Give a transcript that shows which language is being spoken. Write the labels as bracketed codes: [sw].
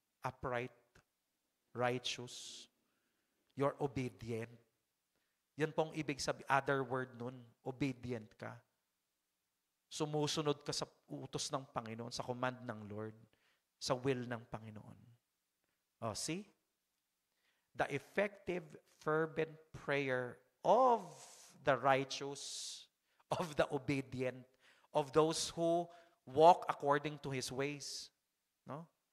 [en] Upright, righteous, you're obedient. [tl] Yan pong ibig sabihin, [en] other word [tl] nun, obedient ka. Sumusunod ka sa utos ng Panginoon, sa command ng Lord, sa will ng Panginoon. [en] Oh, see? The effective, fervent prayer of the righteous, of the obedient, of those who walk according to His ways. No?